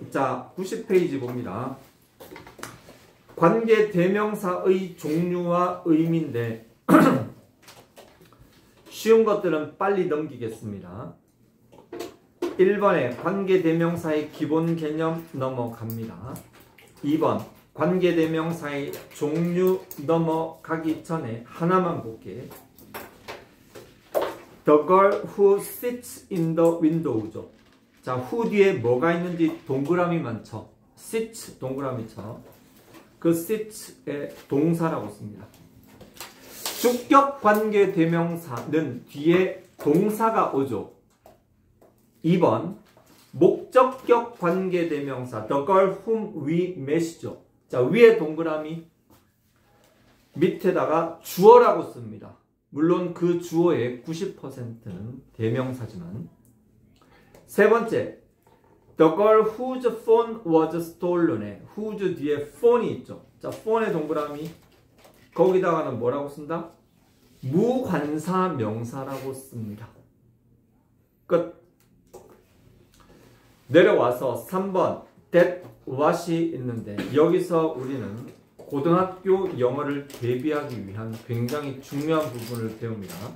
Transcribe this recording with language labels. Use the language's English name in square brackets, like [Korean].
[Korean] 자, 90페이지 봅니다. 관계 대명사의 종류와 의미인데 쉬운 것들은 빨리 넘기겠습니다. 1번에 관계 대명사의 기본 개념 넘어갑니다. 2번 관계 대명사의 종류 넘어가기 전에 하나만 볼게. [English] The girl who sits in the window죠. [Korean] 자, who 뒤에 뭐가 있는지 동그라미만 쳐. sits 동그라미 쳐. 그 sits의 동사라고 씁니다. 주격 관계 대명사는 뒤에 동사가 오죠. 2번 목적격 관계 대명사 [English] the girl whom we met [Korean] 이죠. 자, 위에 동그라미 밑에다가 주어라고 씁니다. 물론 그 주어의 90%는 대명사지만. 세 번째 [English] the girl whose phone was stolen [Korean] 에 whose 뒤에 phone이 있죠. 자, phone의 동그라미 거기다가는 뭐라고 쓴다? 무관사 명사라고 씁니다. 끝. 내려와서 3번 that what이 있는데 여기서 우리는 고등학교 영어를 대비하기 위한 굉장히 중요한 부분을 배웁니다.